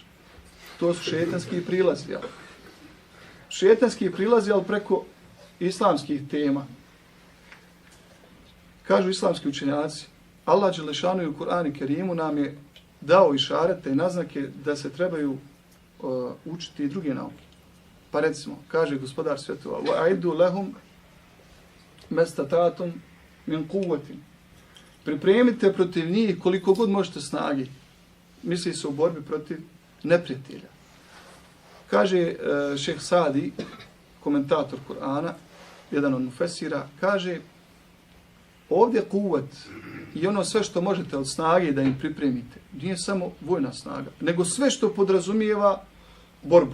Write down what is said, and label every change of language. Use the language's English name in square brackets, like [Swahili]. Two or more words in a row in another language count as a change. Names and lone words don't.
[Bosnian] To su šetanski prilazi, jel? Šetanski prilazi, ali preko islamskih tema. Kažu islamski učenjaci, Allah Đelešanu i u Kur'anu Kerimu nam je dao išarete i naznake da se trebaju učiti i druge nauke. Pa recimo, kaže gospodar svjetova, [Arabic] وَأَعِدُّ لَهُمْ مَسْتَتَاتُمْ مِنْ قُوَّةٍ. [Bosnian] Pripremite protiv njih koliko god možete snage. Misli se u borbi protiv neprijatelja. Kaže šejh Sadi, komentator Kur'ana, jedan od mufesira, kaže ovdje kuvat i ono sve što možete od snage da im pripremite, nije samo vojna snaga, nego sve što podrazumijeva borbu.